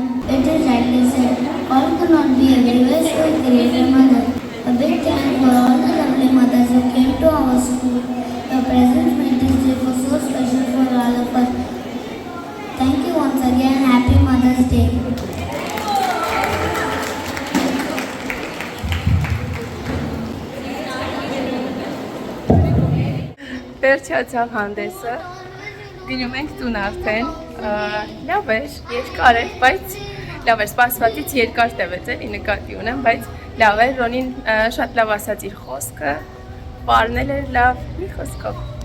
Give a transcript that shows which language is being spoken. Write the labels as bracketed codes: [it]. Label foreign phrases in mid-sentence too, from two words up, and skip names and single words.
[en] It is rightly said, all cannot be everywhere, so I created a mother. A big thank for all the lovely mothers who came to our school. Your presence made this day for so special for all of us. Thank you once again. Happy Mother's Day. [hy] Վերջացավ հանդեսը, գնում ենք տուն արդեն, լավ էր, երկար էր, բայց լավ էր, սպասվածից երկար տևեց էլի նկատի ունեմ, բայց լավ էր, Ռոնին շատ լավ ասաց իր խոսքը, պարնել էր լավ, մի խոսքով։